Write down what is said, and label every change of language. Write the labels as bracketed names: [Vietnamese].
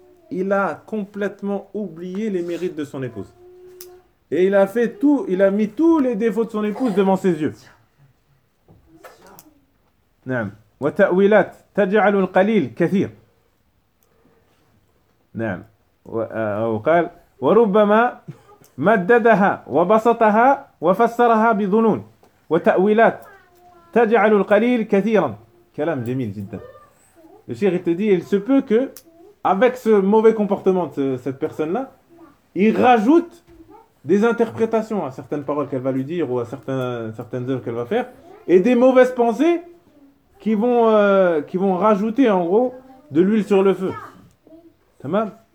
[French] Il a complètement oublié les mérites de son épouse. Et il a fait tout, il a mis tous les défauts de son épouse devant ses yeux. [Arabic] نعم وتأويلات تجعل القليل كثير نعم وقال وربما مددها وبسطها وفسرها بظنون وتأويلات تجعل القليل كثيرا. كلام جميل جدا. [French] Le cheikh te dit, il se peut que avec ce mauvais comportement de cette personne là il rajoute des interprétations à certaines paroles qu'elle va lui dire ou à certaines œuvres qu'elle va faire, et des mauvaises pensées qui vont rajouter en gros de l'huile sur le feu. Tamam?